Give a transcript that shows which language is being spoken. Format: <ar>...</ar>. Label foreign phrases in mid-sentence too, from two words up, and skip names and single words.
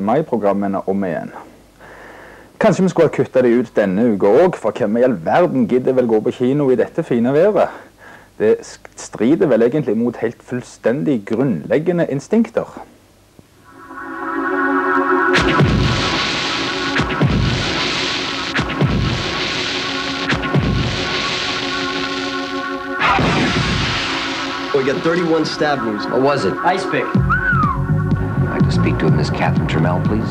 <no>mai-programmene om igjen. Kanskje vi skulle ha kuttet det ut denne uka også, for hvem i all verden gidder vel gå på kino i dette fine været? Det strider vel egentlig mot helt fullstendig grunnleggende instinkter.</no> <en>We got 31 stab wounds. What was it? Ice pick. I'd like to speak to Miss Catherine Trammell, please.</en>